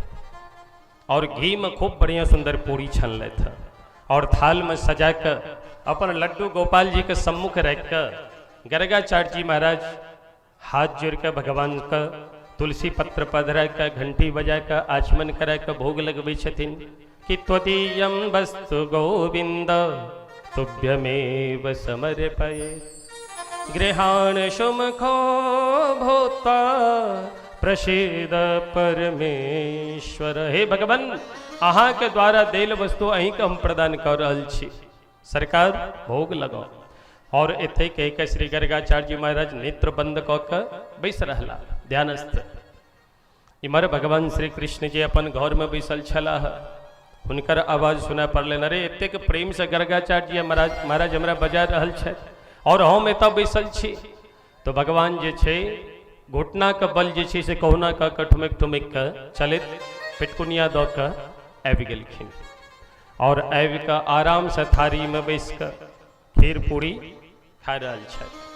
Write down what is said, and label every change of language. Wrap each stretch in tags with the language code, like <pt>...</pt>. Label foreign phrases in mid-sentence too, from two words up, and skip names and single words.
<mai>और घी में खूब बढ़िया सुंदर पूरी छनलथि और थाल में सजा के अपन लड्डू गोपाल जी के सम्मुख रख के गर्गाचार्य जी महाराज हाथ जोड़ के भगवान का तुलसी पत्र पधरा के घंटी बजा के आचमन करा के भोग लगबै छथिन कि</mai> <sa>त्वदीयं वस्तु गोविंद तुभ्यमेव समर्पये गृहाण सुमुखो भूत्वा प्रसीद परमेश्वर।</sa> <mai>हे भगवान अहाँ के द्वारा देल वस्तु अहीं के हम प्रदान कर रहल छी, सरकार भोग लगाओ। और एथे कह के श्री गर्गाचार्य जी महाराज नेत्र बंद क के बैस रहला ध्यानस्थ। इमर भगवान श्री कृष्ण जी अपन घर में बैसल छलाह, हुनकर आवाज सुना पड़लन अरे एतेक प्रेम से गर्गाचार्य जी महाराज हमरा बजा रहल छथि और हम एतऽ बैसल छी। तो भगवान जे छै घुटना के बल जे छै से कहुना क ठुमक ठुमक के चलैत पेटकुनिया दऽ के आबि गेलखिन और आबि के आराम से थारी में बैस के खीर पूरी खा रहल छथि।</mai>